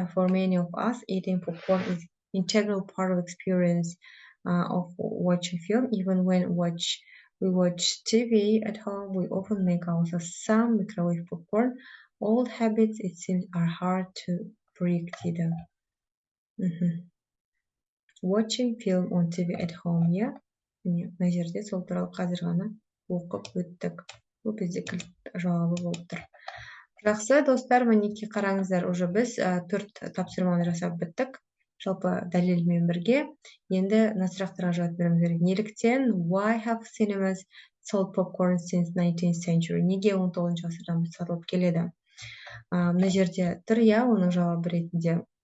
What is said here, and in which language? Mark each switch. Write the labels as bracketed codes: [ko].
[en] For many of us, eating popcorn is an integral part of experience of watching film. Even when we watch TV at home, we often make ourselves some microwave popcorn. Old habits, it seems, are hard to break. Watching film on TV at home, yeah? [kk] Мына жерде сол туралы қазір ғана оқып өттік. Бұл бізде жауабы болып тұр. Жақсы, достар, мінеки қараңыздар, уже біз 4 тапсырманы жасап біттік. Жалпы дәлелмен бірге. Енді сұрақтарға жауап беруіміз керек. Неліктен? [en] Why have cinemas sold popcorn since 19th century? [kk] Неге 19 ғасырдан сатылып келеді? Мына жерде тұр, оның жауабы ретінде.